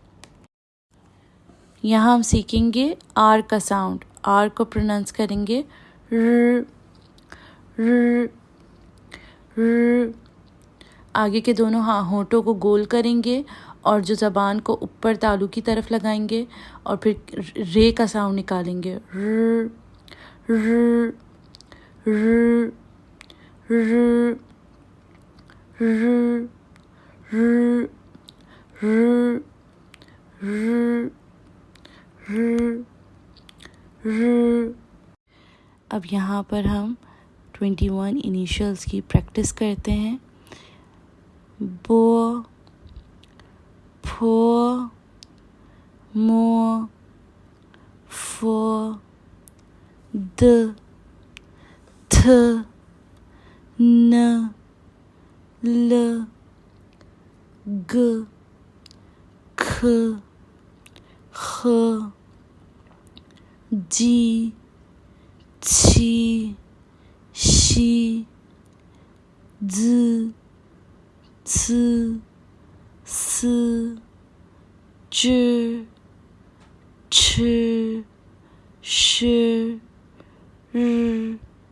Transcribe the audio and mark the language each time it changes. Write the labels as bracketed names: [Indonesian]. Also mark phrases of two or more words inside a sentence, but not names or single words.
[Hindi] यहाँ हम सीखेंगे आर का साउंड। आर को प्रोनाउंस करेंगे र र र। आगे के दोनों होंठों को गोल करेंगे और जो ज़बान को ऊपर तालू की तरफ लगाएंगे और फिर रे का साउंड निकालेंगे। र र र र र र र र र। अब यहाँ पर हम 21 इनिशियल्स की प्रैक्टिस करते हैं। बो, फो, मो, फो, द, थ, न, ल, ग, ख, ख, जी, छी, शी, ज, स, स, च, छ, श, र।